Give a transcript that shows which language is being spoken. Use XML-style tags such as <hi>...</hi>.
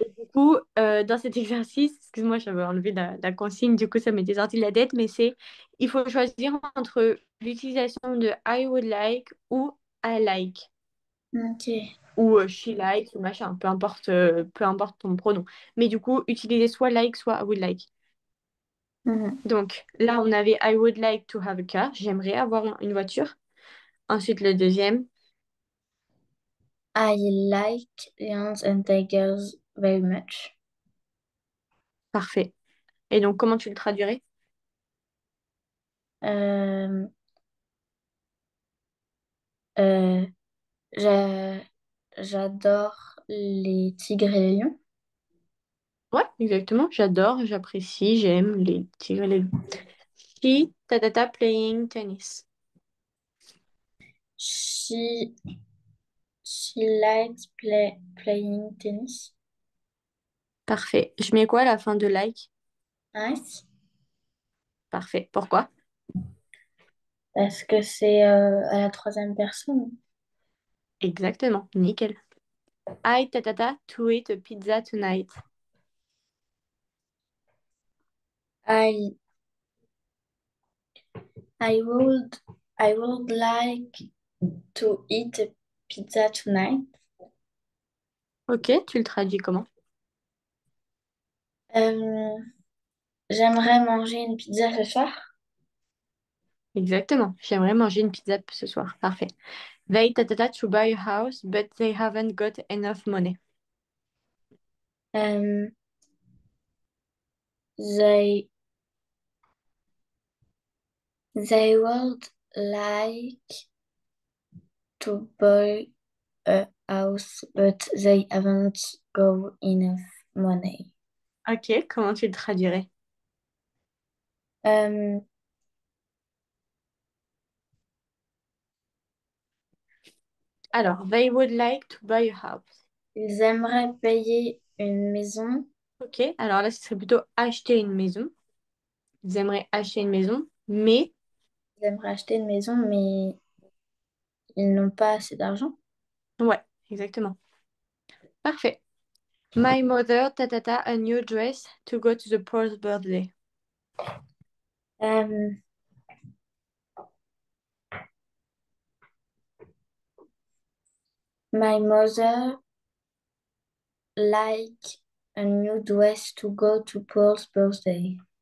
<fr>Et du coup, dans cet exercice, excuse-moi, j'avais enlevé la consigne, du coup, ça m'était sorti de la tête, mais il faut choisir entre l'utilisation de</fr> <en>I would like</en> <fr>ou</fr> <en>I like,</en> <fr>ok. ou</fr> <en>she likes,</en> <fr>ou machin, peu importe ton pronom. Mais du coup, utiliser soit like, soit</fr> <en>I would like. Mhm.</en> <fr>Donc, là, on avait</fr> <en>I would like to have a car,</en> <fr>j'aimerais avoir une voiture. Ensuite, le deuxième,</fr> <en>I like lions and tigers very much.</en> <fr>parfait. Et donc, comment tu le traduirais? Euh, euh, j'a- J'adore les tigres et les lions. Ouais, exactement. J'adore, j'apprécie, j'aime les tigres et les loups.</fr> <en>She, ta, playing tennis. She, she likes playing tennis.</en> <fr>Parfait. Je mets quoi à la fin de like?</fr> <en>Nice.</en> <fr>Parfait. Pourquoi? Parce que c'est à la troisième personne. Exactement. Nickel.</fr> <en>I, to eat a pizza tonight. I, I would, I would like. to eat a pizza tonight.</en> <fr>Ok, tu le traduis comment? Euh, J'aimerais manger une pizza ce soir. Exactement. J'aimerais manger une pizza ce soir. Parfait.</fr> <en>They to buy a house, but they haven't got enough money. Euh, they, they would like to buy a house, but they haven't got enough money.</en> <fr>Ok, comment tu le traduirais? Euh,</fr> <en>Alors, they would like to buy a house.</en> <fr>Ils aimeraient payer une maison. Ok, alors là, ce serait plutôt acheter une maison. Ils aimeraient acheter une maison, mais... Ils aimeraient acheter une maison, mais ils n'ont pas assez d'argent. Ouais, exactement. Parfait.</fr> <en>My mother, a new dress to go to the Paul's birthday. Euh, my mother like a new dress to go to Paul's birthday.</en>